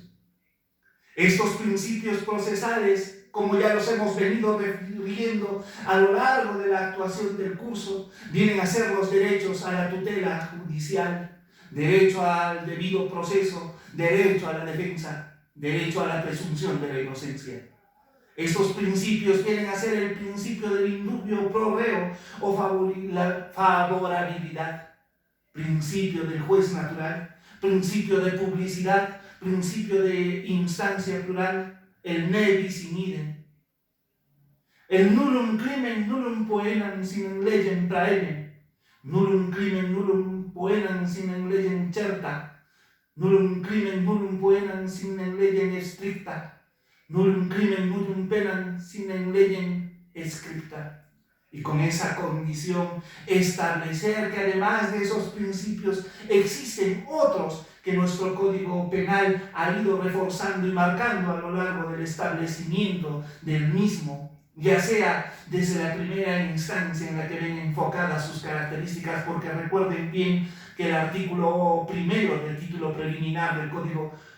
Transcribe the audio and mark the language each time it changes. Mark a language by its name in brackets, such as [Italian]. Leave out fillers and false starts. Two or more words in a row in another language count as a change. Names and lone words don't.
[Spanish] Estos principios procesales, como ya los hemos venido refiriendo a lo largo de la actuación del curso, vienen a ser los derechos a la tutela judicial, derecho al debido proceso, derecho a la defensa, derecho a la presunción de la inocencia. Estos principios vienen a ser el principio del [Latin] indubio pro reo [Spanish] o favorabilidad, principio del juez natural, principio de publicidad, principio de instancia plural, el [Latin] ne bis in idem. El nullum crimen nullum poenam sine legem praenem, nullum crimen nullum poenam sine legem certa, nullum crimen nullum poenam sine legem stricta, nullum crimen nullum penam sine legem scripta. [Spanish] Y con esa condición establecer que además de esos principios existen otros que nuestro Código Penal ha ido reforzando y marcando a lo largo del establecimiento del mismo, ya sea desde la primera instancia en la que ven enfocadas sus características, porque recuerden bien que el artículo primero del título preliminar del Código